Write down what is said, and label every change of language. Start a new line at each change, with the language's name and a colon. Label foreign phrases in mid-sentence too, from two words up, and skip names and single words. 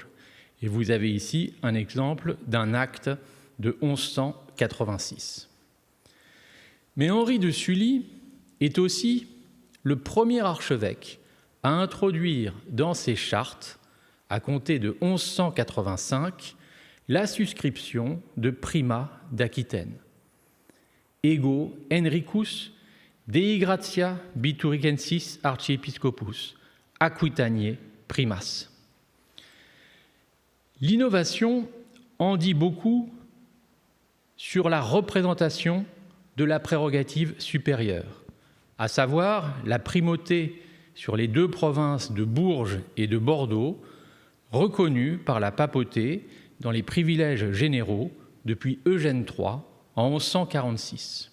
French: Et vous avez ici un exemple d'un acte de 1186. Mais Henri de Sully est aussi le premier archevêque à introduire dans ses chartes, à compter de 1185, la suscription de primat d'Aquitaine.
Latin: Ego Henricus Dei gratia Bituricensis archiepiscopus, Aquitaniae primas.
French: L'innovation en dit beaucoup sur la représentation de la prérogative supérieure, à savoir la primauté sur les deux provinces de Bourges et de Bordeaux, reconnue par la papauté dans les privilèges généraux depuis Eugène III en 1146.